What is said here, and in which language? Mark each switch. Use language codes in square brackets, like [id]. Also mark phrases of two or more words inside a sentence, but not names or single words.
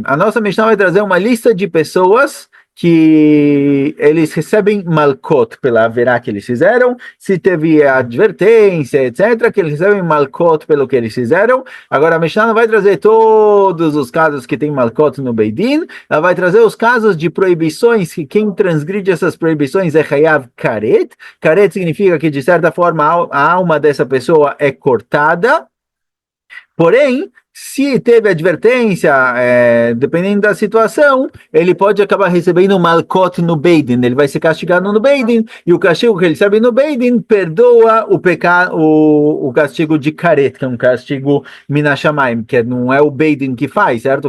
[pt] A nossa Mishnah vai trazer uma lista de pessoas que eles recebem malkot pela haverá que eles fizeram, se teve advertência, etc., que eles recebem malkot pelo que eles fizeram. Agora a Mishnah não vai trazer todos os casos que tem malkot no Beidin, ela vai trazer os casos de proibições, que quem transgride essas proibições é [he] חייב כרת. [pt] Karet significa que, de certa forma, a alma dessa pessoa é cortada. Porém, Se teve advertência, dependendo da situação, ele pode acabar recebendo malcot no Beidin, ele vai ser castigado no Beidin, e o castigo que ele recebe no Beidin perdoa o castigo de caret, que é um castigo minashamayim, que não é o Beidin que faz, certo?